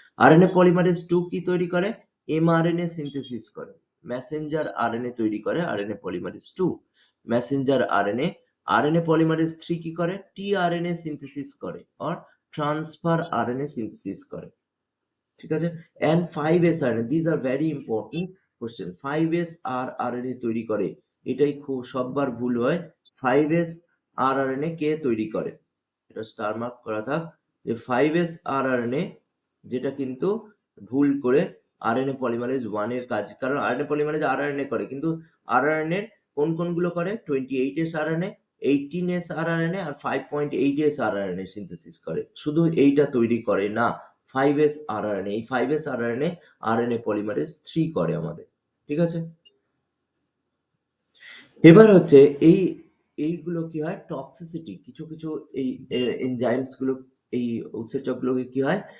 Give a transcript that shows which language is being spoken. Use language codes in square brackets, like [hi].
[bn] RNA polymerase 2 কি তৈরি করে? এমআরএনএ সিনথেসিস করে। মেসেঞ্জার আরএনএ তৈরি করে RNA polymerase 2। Messenger RNA, RNA polymerase 3 কি করে? টিআরএনএ সিনথেসিস করে আর ট্রান্সফার আরএনএ সিনথেসিস করে। ঠিক আছে? [en] and 5s RNA, these are very important question। [bn] 5s RNA তৈরি করে, এটাই খুব সববার ভুল হয়। 5s RNA কে তৈরি করে? এটা স্টার মার্ক করা থাক যে 5s RNA, যেটা কিন্তু ভুল করে আরএনএ পলিমারেজ 1 এর কাজ। কারণ আরএনএ পলিমারেজ আরআরএনএ করে, কিন্তু আরআরএনএ কোন কোনগুলো করে? 28s RNA, 18s RNA আর 5.8s RNA সিনথেসিস করে। শুধু এইটা তৈরি করে না, 5s RNA। এই 5s RNA আরএনএ পলিমারেজ 3 করে আমাদের। ঠিক আছে? এবার হচ্ছে এইগুলো কি হয়? টক্সিসিটি কিছু কিছু এই এনজাইমস গুলো, এই উৎসেচকগুলোকে কি হয়?